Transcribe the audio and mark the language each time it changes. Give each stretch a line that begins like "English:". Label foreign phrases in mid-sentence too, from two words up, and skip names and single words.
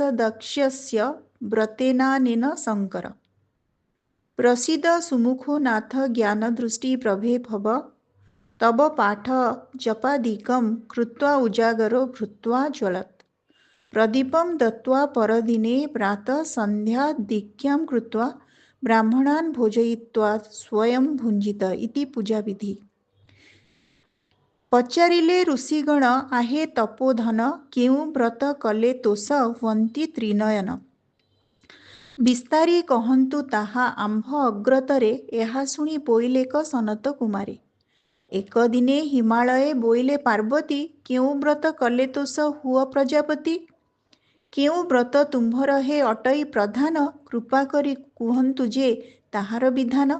Sanskrit: दक्ष्यस्य व्रतेनानेन शंकर प्रसीद सुमुखो नाथ ज्ञान दृष्टि प्रभे भव तब पाठ जपादिकं कृत्वा उजागरो भृत्वा ज्वलत् प्रदीपं दत्त्वा परदिने प्रातः सन्ध्या दीक्षां कृत्वा ब्राह्मणान् भोजयित्वा स्वयं भुञ्जित इति पूजाविधि।
Odia: ପଚାରିଲେ ଋଷିଗଣ ଆହେ ତପୋଧନ କେଉ ବ୍ରତ କଲେ ତୋଷ ହୁଅନ୍ତି ତ୍ରିନୟନ ବିସ୍ତାରୀ କହନ୍ତୁ ତାହା ଆମ୍ଭ ଅଗ୍ରତରେ ଏହା ଶୁଣି ବୋଇଲେ କ ସନତ କୁମାରୀ। ଏକ ଦିନେ ହିମାଳୟେ ବୋଇଲେ ପାର୍ବତୀ କେଉଁ ବ୍ରତ କଲେ ତୋଷ ହୁଅ ପ୍ରଜାପତି। କେଉଁ ବ୍ରତ ତୁମ୍ଭର ହେ ଅଟଇ ପ୍ରଧାନ କୃପା କରି କୁହନ୍ତୁ ଯେ ତାହାର ବିଧାନ।